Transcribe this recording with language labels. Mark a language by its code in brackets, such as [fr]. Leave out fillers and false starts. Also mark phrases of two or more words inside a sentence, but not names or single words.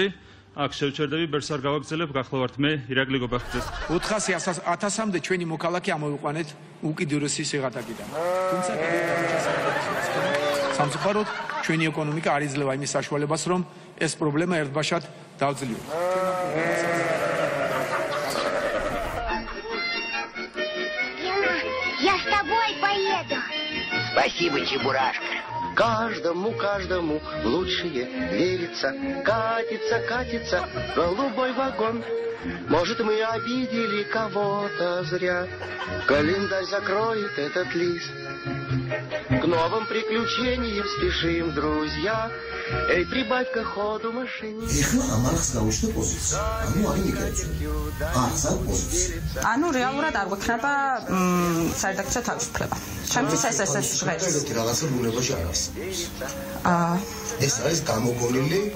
[ka] აქ შევჩერდები, ბერს არ გავაგზელებ, გახლავართ მე, ირაკლი გობახიძე. 400-1000-მდე ჩვენი მოქალაქე ამოვიყვანეთ უკიდურესი სიღატაკიდან. თუმცა სამწუხაროდ ჩვენი ეკონომიკა არ იძლევა იმის საშუალებას, რომ ეს პრობლემა ერთბაშად დავძლიოთ. [ru] Я с тобой поеду. Спасибо, Чебурашка. Каждому лучшее верится. Катится голубой вагон. Может, мы обидели кого-то зря. Календарь закроет этот лист. К новым приключениям спешим, друзья. Эй, прибавь-ка ходу машине. [ka] ანუ რეალურად არ გვექნება საერთაშორისო თავისუფლება. ჩემთვის ეს ჟღერს. რაღაცა ბუნებაში არ არსებობს. ეს არის გამოგონილი